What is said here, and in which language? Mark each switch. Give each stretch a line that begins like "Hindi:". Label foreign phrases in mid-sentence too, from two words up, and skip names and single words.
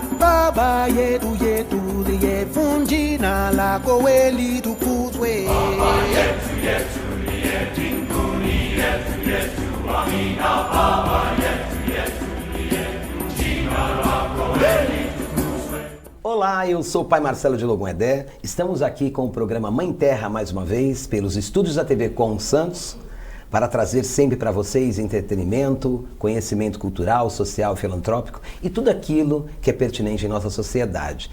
Swahili: Baba yetu yetu liye jina lako we litukuzwe. Baba yetu yetu liye mbinguni yetu yetu amina. Baba yetu yetu liye jina lako we litukuzwe.
Portuguese: Olá, eu sou o Pai Marcelo de Logum Edé. Estamos aqui com o programa Mãe Terra mais uma vez, pelos estúdios da TV Com Santos, para trazer sempre para vocês entretenimento, conhecimento cultural, social, filantrópico e tudo aquilo que é pertinente em nossa sociedade.